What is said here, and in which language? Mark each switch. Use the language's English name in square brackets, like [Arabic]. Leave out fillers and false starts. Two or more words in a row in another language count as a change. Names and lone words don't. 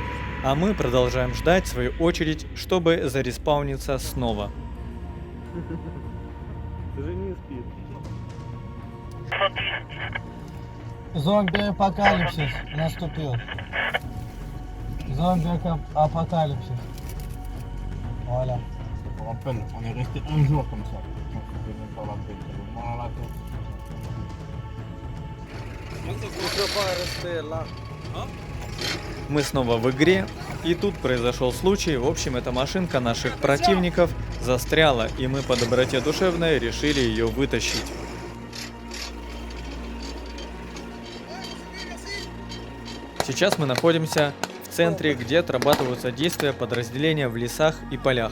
[Russian] А мы продолжаем ждать свою очередь, чтобы зареспауниться снова. Даже не спит. Зомби-апокалипсис наступил. Зомби-апокалипсис. [French] Voilà. Je me rappelle, on est resté un jour comme ça. On se faisait par la tête, le mal à la tête. [Russian] Мы снова в игре, и тут произошел случай. В общем, эта машинка наших противников застряла, и мы по доброте душевной решили ее вытащить. Сейчас мы находимся в центре, где отрабатываются действия подразделения в лесах и полях.